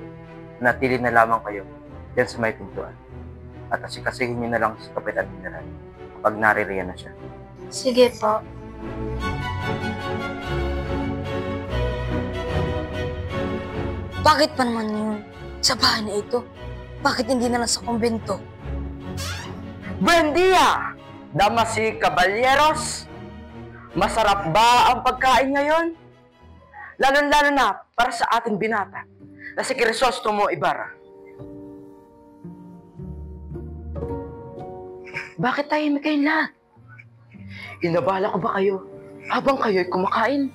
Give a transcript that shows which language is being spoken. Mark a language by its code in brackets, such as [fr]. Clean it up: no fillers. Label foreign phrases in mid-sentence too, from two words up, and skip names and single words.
[tl] Natili na lamang kayo dyan sa may pintuan. At asikasihin niyo na lang si Kapitan General kapag naririyan na siya. Sige po. Bakit pa naman yun? Sa bahay na ito? Bakit hindi na lang sa kumbento? [es] Buen dia, damas y caballeros! [tl] Masarap ba ang pagkain ngayon? Lalo-lalo na para sa ating binata na si Crisostomo Ibarra. Bakit tahimik kayong lahat? Inabala ko ba kayo habang kayo'y kumakain?